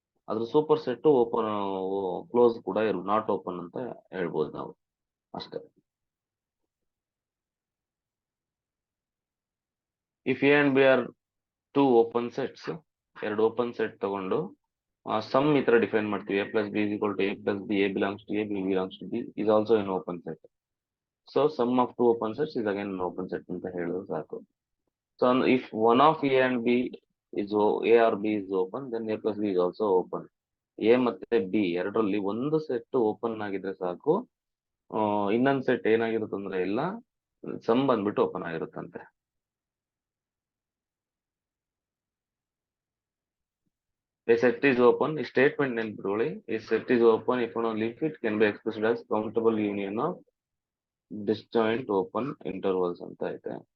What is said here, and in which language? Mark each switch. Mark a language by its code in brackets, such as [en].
[kn] ಅದ್ರ super set open close ಕೂಡ not open ಅಂತ ಹೇಳ್ಬೋದು ನಾವು ಅಷ್ಟೇ. [en] if A and B are 2 open sets, [kn] 2 open set ತಗೊಂಡು ಸಮ್ ಈ ತರ ಡಿಫೈನ್ ಮಾಡ್ತೀವಿ. [en] a plus b is equal to a plus b, a belongs to a, b belongs to b is also an open set. So sum of 2 open sets is again an open set [kn] ಅಂತ ಹೇಳಿದ್ರೆ ಸಾಕು. [en] So if one of a and b is a or b is open, then a plus b is also open. [kn] a ಮತ್ತೆ b ಎರಡರಲ್ಲಿ ಒಂದು set open ಆಗಿದ್ರೆ ಸಾಕು, ಇನ್ನೊಂದು set ಏನಾಗಿರುತ್ತೆ ಅಂದ್ರೆ ಇಲ್ಲ, ಸಮ್ ಬಂದ್ಬಿಟ್ಟು open ಆಗಿರುತ್ತಂತೆ. [en] A set is open, statement [kn] ನೆನ್ಪಿಟ್ಕೊಳ್ಳಿ. [en] A set is open if and only if it can be expressed as countable union of disjoint open intervals [kn] ಅಂತ ಐತೆ.